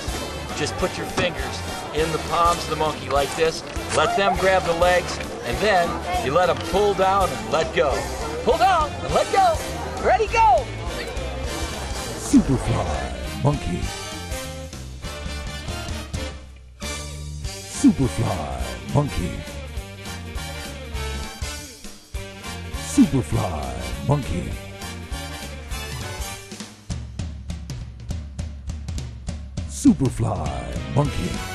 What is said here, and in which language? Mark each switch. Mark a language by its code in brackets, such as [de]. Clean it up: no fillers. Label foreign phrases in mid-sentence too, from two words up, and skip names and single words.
[en] Just put your fingers in the palms of the monkey like this, let them grab the legs, and then you let them pull down and let go. Pull down and let go. Ready, go! Superfly monkey. Superfly monkey. Superfly monkey. Superfly monkey.